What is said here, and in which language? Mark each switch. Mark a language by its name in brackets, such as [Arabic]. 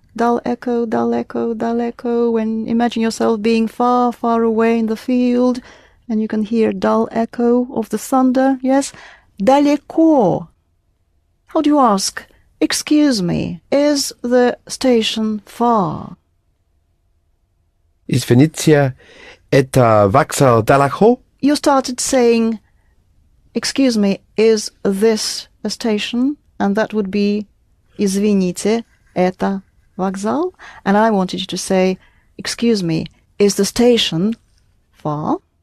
[English] Dull echo, dull echo, dull echo. When imagine yourself being far, far away in the field, and you can hear dull echo of the thunder. Yes? Далеко. How do you ask? Excuse me, is the station far? [Russian] Извините, это вокзал далеко? [English] You started saying, excuse me, is this a station? And that would be, [Russian] извините, это вокзал? [English] And I wanted you to say, excuse me, is the station far?